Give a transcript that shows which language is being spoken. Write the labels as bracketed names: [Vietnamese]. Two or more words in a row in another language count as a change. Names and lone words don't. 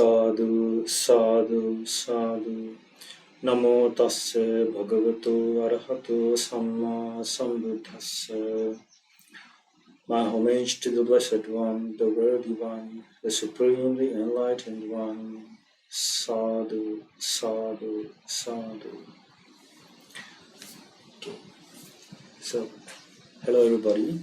[Pali] Sadhu, sadhu, sadhu. Namo tassa bhagavato arahato samma sambuddhassa. [English] My homage to the Blessed One, the Worthy One, the Supremely Enlightened One. [Pali] Sadhu, sadhu, sadhu. [English] Okay. So, hello everybody.